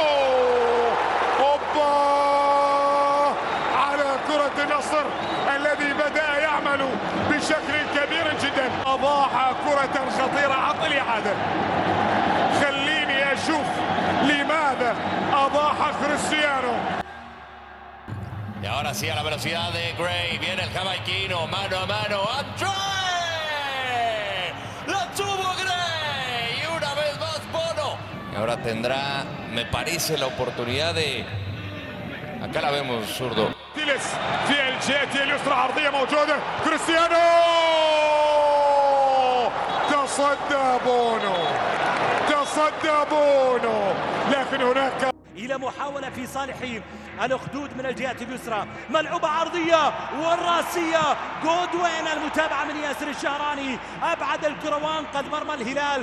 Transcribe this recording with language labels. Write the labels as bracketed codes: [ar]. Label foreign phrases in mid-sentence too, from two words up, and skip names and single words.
[ar] أوبا على كرة النصر الذي بدأ يعمل بشكل كبير جدا. أضاع كرة خطيرة. عطني إعادة، خليني أشوف لماذا أضاع كريستيانو. [es] Y ahora sí a la velocidad de Gray, viene el jamaiquino, mano a mano, ¡André! ¡La tuvo Gray! Y una vez más Bono. Y ahora tendrá, me parece, la oportunidad de... Acá la vemos, zurdo. [ar] تيلس في الجهة اليسرى، عرضية موجودة، كريستيانو تصدى بونو، تصدى بونو، لكن هناك إلى محاولة في صالح الأخدود من الجهة اليسرى، ملعوبة عرضية والراسية، جودوين المتابعة من ياسر الشهراني، أبعد الكرة وأنقذ مرمى الهلال.